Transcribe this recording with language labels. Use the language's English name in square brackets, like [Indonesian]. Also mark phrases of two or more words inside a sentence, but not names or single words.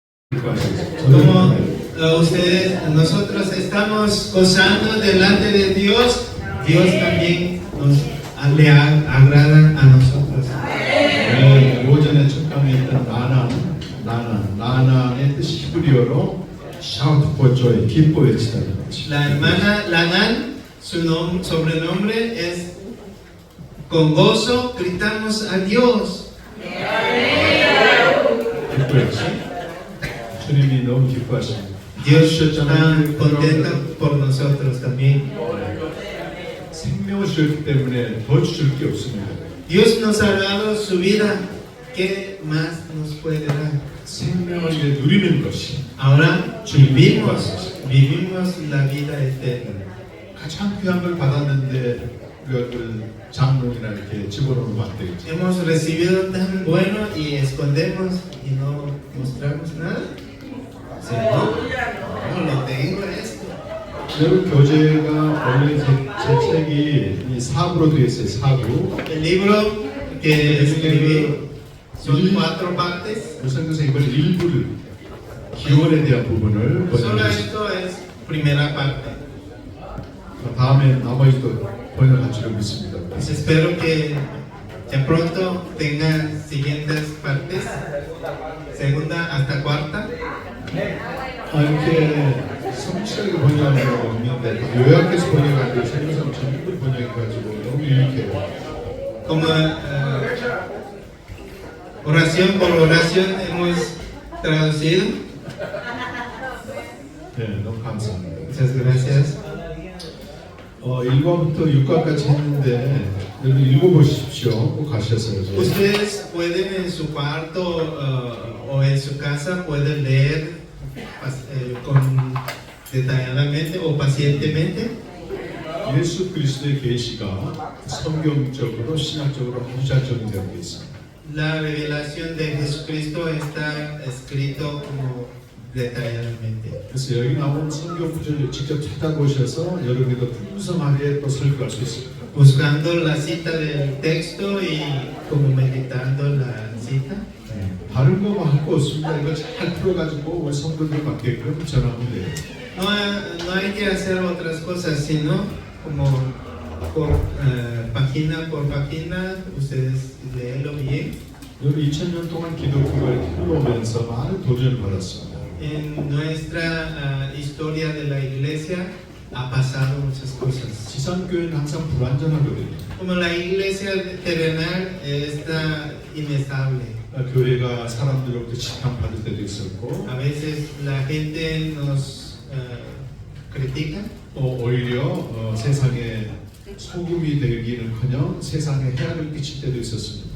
[Spanish] Como ustedes, nosotros estamos gozando delante de Dios, Dios también le agrada a nosotros. [Korean] 오전에 첫강에 있던 나나의 뜻이 히브리어로 [English] shout for joy, [Korean] 기뻐 외치다. [Spanish] La hermana Lanan, su sobrenombre es con gozo gritamos a Dios. [Korean] 기뻐 외치. 주님이 너무 기뻐하십니다. [Spanish] Dios está contento por nosotros también. [Korean] 생명을 주셨기 때문에 더 주실 게 없습니다. [Spanish] Dios nos ha dado su vida. ¿Qué más nos puede dar? [Korean] 생명을 이제 누리는 것이 [Spanish] Ahora vivimos la vida eterna. [Korean] 가장 귀한 걸 받았는데 그걸 장롱이나 이렇게 집어넣으면 안 되겠죠. [Spanish] Hemos recibido tan bueno y escondemos y no mostramos nada. Sí, no lo tengo esto. [Korean] 여러분 교재가 원래 제 책이 이 사부로 되어 있어요. 사부. [Spanish] El libro que escribí son 4 partes. [Korean] 우선에서 이번 일부를 기원에 대한 부분을 Solo 번역했습니다. [Spanish] esto es primera parte. [Korean] 다음에 나머지도 번역할 줄을 믿습니다. [Spanish] Pues espero que ya pronto tenga siguientes partes, segunda hasta cuarta. [Korean] 이렇게 성취하게 번역하는 경우가 없는데 요약해서 번역하는데 세계상 전부 번역해가지고 너무 유익해요. [Spanish] Como oración por oración hemos traducido. [Korean] 네, 너무 감사합니다. [Spanish] Muchas gracias. [Korean] 1과부터 6과까지 했는데 여러분 읽어보십시오. 꼭 가셔서요. [Spanish] Ustedes pueden en su cuarto o en su casa pueden leer detalladamente o pacientemente. [Korean] 예수 그리스도의 계시가 성경적으로 신학적으로 아주 잘 정리되어 있습니다. [Spanish] La revelación de Jesucristo está escrito como detalladamente. [Korean] 그래서 여기 나온 성경 구절을 직접 찾아보셔서 여러분도 풍성하게 또 설교할 수 있습니다. [Spanish] Buscando la cita del texto y como meditando la cita. [Korean] 다른 거 할 거 없습니다. 이거 잘 풀어가지고 우리 성도들 받게끔 전하면 돼요. [Spanish] No hay que hacer otras cosas, sino como página por página, ustedes léelo bien. [Korean] 여기 2000년 동안 기독교가 이렇게 흘러오면서 많은 도전을 받았습니다. [Spanish] En nuestra historia de la iglesia ha pasado muchas cosas. [Korean] 지상교회는 항상 불완전하거든요. [Spanish] Como la iglesia terrenal está inestable. [Korean] 교회가 사람들로부터 지탄받을 때도 있었고 [Spanish] A veces la gente nos critica. [Korean] 오히려 세상에 소금이 되기는커녕 세상에 해악을 끼칠 때도 있었습니다.